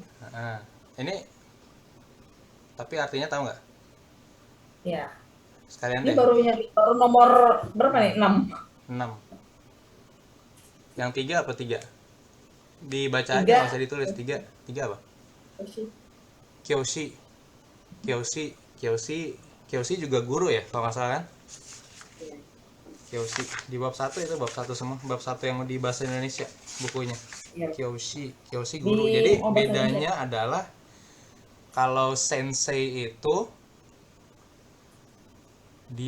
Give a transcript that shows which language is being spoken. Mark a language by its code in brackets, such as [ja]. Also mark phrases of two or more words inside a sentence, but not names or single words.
[id] Nah, ini tapi artinya tahu nggak? Ya, Sekalian ini deh. baru nomor berapa nih? 6. 6. Yang tiga apa tiga? Dibaca aja nggak 3. usah ditulis. Tiga. Tiga apa? Watashi. [ja] Kyoshi. Kyoshi. Kyoshi. [id] Kyoshi juga guru ya kalau nggak salah kan? Ya. Kyoshi. Di bab satu itu bab satu semua. Bab satu yang di bahasa Indonesia bukunya. Ya. [ja] Kyoshi. Kyoshi [id] Di guru. Jadi bahasa Indonesia. bedanya adalah kalau sensei itu dia